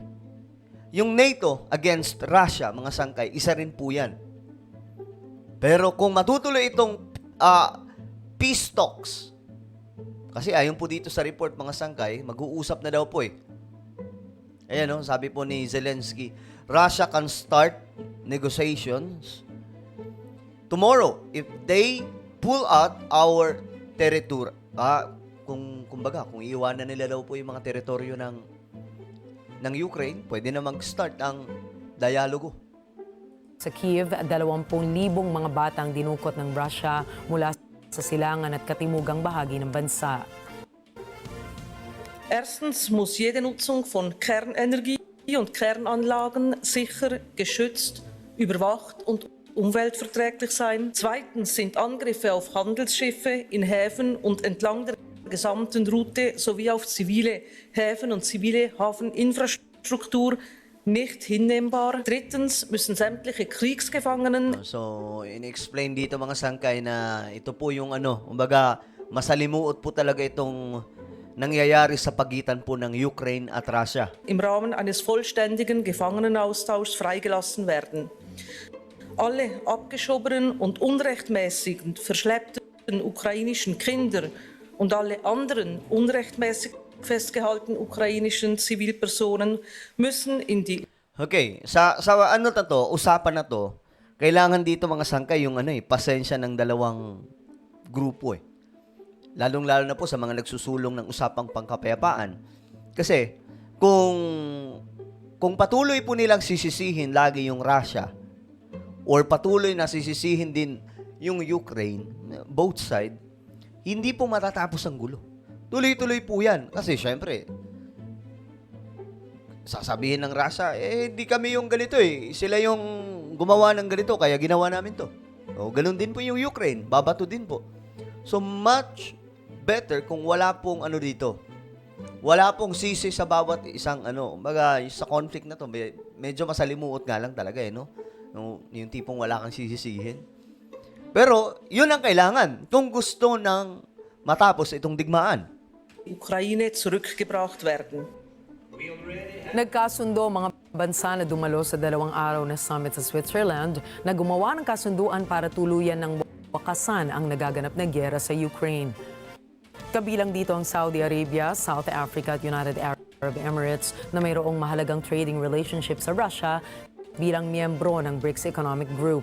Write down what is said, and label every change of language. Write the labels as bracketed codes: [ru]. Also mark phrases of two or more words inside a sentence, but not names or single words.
[tl] Yung NATO against Russia, mga sangkay, isa rin po yan. Pero kung matutuloy itong peace talks, kasi ayon po dito sa report, mga sangkay, mag-uusap na daw po eh. Ayan sabi po ni Zelensky, [en] Russia can start negotiations tomorrow if they pull out our territory. [tl] Kung iiwanan nila daw po yung mga teritoryo ng Ukraine, pwede na mag-start ang dialogo. Sa Kiev, 20,000 mga batang dinukot ng Russia mula sa silangan at katimugang bahagi ng bansa. [de] Erstens muss jede Nutzung von Kernenergie und Kernanlagen sicher, geschützt, überwacht und umweltverträglich sein. Zweitens sind Angriffe auf Handelsschiffe in Häfen und entlang der gesamten Route sowie auf zivile Häfen und zivile Hafeninfrastruktur nicht hinnehmbar. Drittens müssen sämtliche Kriegsgefangenen. [tl] So, in-explain dito, mga sangkay, na ito po yung kumbaga, masalimuot po talaga itong nangyayari sa pagitan po ng Ukraine at Russia. [de] Im Rahmen eines vollständigen Gefangenenaustauschs freigelassen werden. Alle abgeschobenen und unrechtmäßig verschleppten ukrainischen Kinder und alle anderen unrechtmäßig festgehaltenen ukrainischen Zivilpersonen müssen in die... [tl] Okay, sa usapan na to, kailangan dito, mga sangkay, yung pasensya ng dalawang grupo eh. Lalong-lalo na po sa mga nagsusulong ng usapang pangkapayapaan. Kasi kung patuloy po nilang sisisihin lagi yung Russia or patuloy na sisisihin din yung Ukraine, [en] both side, [tl] hindi po matatapos ang gulo. Tuloy-tuloy po yan. Kasi syempre, sasabihin ng Russia, di kami yung ganito eh. Sila yung gumawa ng ganito, kaya ginawa namin to. O, ganun din po yung Ukraine. Babato din po. So, [en] much better [tl] kung wala pong dito. Wala pong sisi sa bawat isang Baga, sa conflict na to, medyo masalimuot nga lang talaga eh, no? Yung tipong wala kang sisisihin. Pero, yun ang kailangan kung gusto ng matapos itong digmaan. [de] Ukraine zurückgebracht werden. [tl] Nagkasundo mga bansa na dumalo sa 2 araw na summit sa Switzerland na gumawa ng kasunduan para tuluyan ng wakasan ang nagaganap na gyera sa Ukraine. Kabilang dito ang Saudi Arabia, South Africa at United Arab Emirates na mayroong mahalagang [en] trading relationship [tl] sa Russia bilang miyembro ng BRICS Economic Group.